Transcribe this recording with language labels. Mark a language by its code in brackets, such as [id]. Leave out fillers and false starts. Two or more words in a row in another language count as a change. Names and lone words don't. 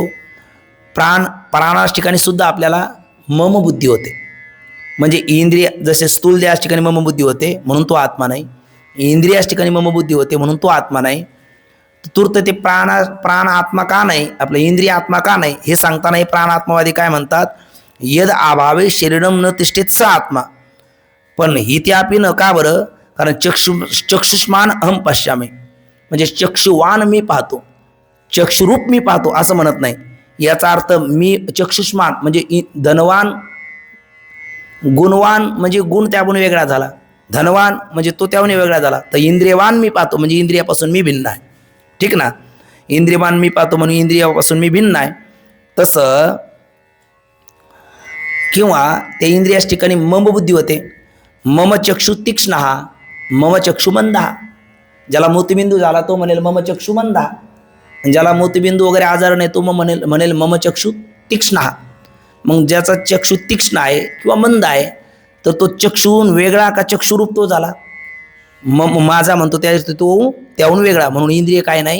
[mr] प्राणास ठिकाणी सुद्धा आपल्याला [sa] मम बुद्धी [mr] होते. म्हणजे इंद्रिय जसे स्थूल देहास ठिकाणी [sa] मम बुद्धी [mr] होते म्हणून तो आत्मा नाही, इंद्रियास ठिकाणी [sa] मम बुद्धी [mr] होते म्हणून तो आत्मा नाही. तूर्त ते प्राण आत्मा का नाही, आपलं इंद्रिय आत्मा का नाही हे सांगताना हे प्राण आत्मावादी काय म्हणतात? [sa] यद अभावे शरीरम न तिष्ठेत स आत्मा. [mr] पण ही त्यापी न. का बरं? कारण [sa] चक्षुष्मान अहम पश्यामी, [mr] म्हणजे चक्षुवान मी पाहतो, चक्षुरूप मी पाहतो असं म्हणत नाही. याचा अर्थ मी चक्षुष्मान म्हणजे धनवान, गुणवान म्हणजे गुण त्याहून वेगळा झाला, धनवान म्हणजे तो त्याहून वेगळा झाला. तर इंद्रियवान मी पाहतो म्हणजे इंद्रियापासून मी भिन्न आहे. ठीक ना? इंद्रियवान मी पाहतो म्हणून इंद्रियापासून मी भिन्न आहे. तसं किंवा त्या इंद्रियास ठिकाणी [sa] मम बुद्धी [mr] होते. [sa] मम चक्षु तीक्ष्ण, मम चक्षु मंदा. [mr] ज्याला मोतीबिंदू झाला तो म्हणेल [sa] मम चक्षु मंदा, [mr] ज्याला मोतीबिंदू वगैरे आजार नाही तो म्हणेल [sa] मम चक्षु तीक्ष्ण. [mr] मग ज्याचा चक्षु तीक्ष्ण आहे किंवा मंद आहे तर तो चक्षुहून वेगळा का चक्षुरूप तो झाला? माझा म्हणतो त्या तो त्याहून वेगळा, म्हणून इंद्रिय काय नाही?